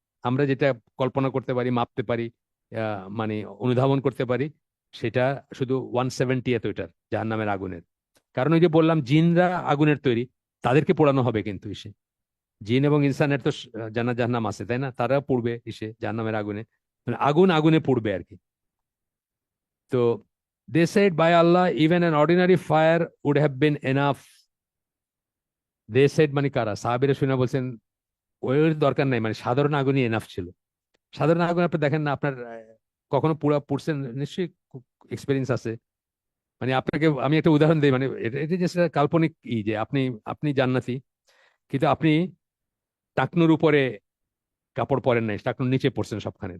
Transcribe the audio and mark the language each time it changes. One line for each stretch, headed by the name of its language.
Bangla: আমরা যেটা কল্পনা করতে পারি, মাপতে পারি, মানে অনুধাবন করতে পারি, সেটা শুধু 1/70th ওইটার, জাহান্নামের আগুনের। কারণ ওই যে বললাম জিনরা আগুনের তৈরি, তাদেরকে পোড়ানো হবে কিন্তু এসে। জিন এবং ইনসানের তো জাহান্নাম আছে, তাই না? তারা পুড়বে এসে জাহান্নামের আগুনে, মানে আগুন আগুনে পুড়বে আর কি।
English: তো they said, by Allah, even an ordinary fire would have been enough. They said
Bangla: মানে কারা? সাহাবীরা শুনে বলছেন ওই দরকার নাই, মানে সাধারণ আগুনই এনাফ ছিল। সাধারণ আগুন আপনি দেখেন না, আপনার কখনো পুরা পুড়ছেন নিশ্চয়ই, এক্সপিরিয়েন্স আছে। মানে আপনাকে আমি একটা উদাহরণ দিই, মানে এটা যে কাল্পনিক যে আপনি আপনি জান্নাতি, কিন্তু আপনি টাকনুর উপরে কাপড় পরেন নাই, টাকনুর নিচে পড়ছেন সবখানে।